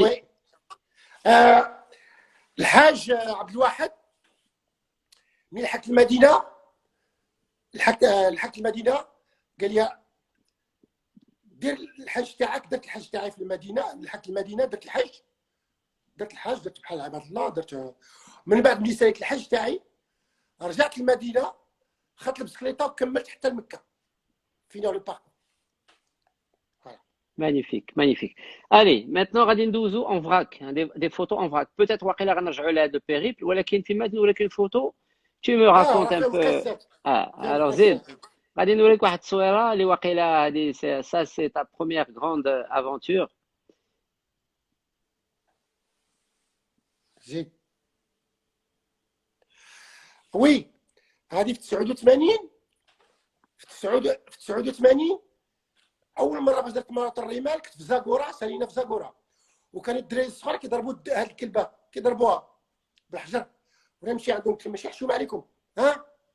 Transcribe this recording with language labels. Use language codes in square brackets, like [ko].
[ar] وي الحاج عبد الواحد ملي لحقت المدينه قال لي دير الحج تاعك. درت الحج تاعي في المدينه، لحقت المدينه درت الحج درت بحال عباد الله. درت من بعد ملي ساليت الحج تاعي رجعت المدينه، خدت البسكليطه وكملت حتى لمكه. فينا لو باركور. [fr] Magnifique, magnifique. Allez, maintenant, [ar] غادي ندوزو [fr] en vrac, des photos en vrac. Peut-être [ar] واقيلا غنرجعوا لهذا البيريبل، ولكن فيما نوريك [fr] une photo, tu me racontes un peu. [ar] Alors زيد غادي نوريك واحد التصويره اللي واقيلا هذه [fr] ça c'est ta première grande aventure. [ar] زيد وي هذه في 89 في 89 اول مره باش درت ماراثون الرمال كنت في زاكورا، سالينا في زاكورا، وكان الدراري الصغار كيضربوا هاد الكلبه كيضربوها بالحجر، وانا نمشي عندهم ماشي حشوم عليكم، ها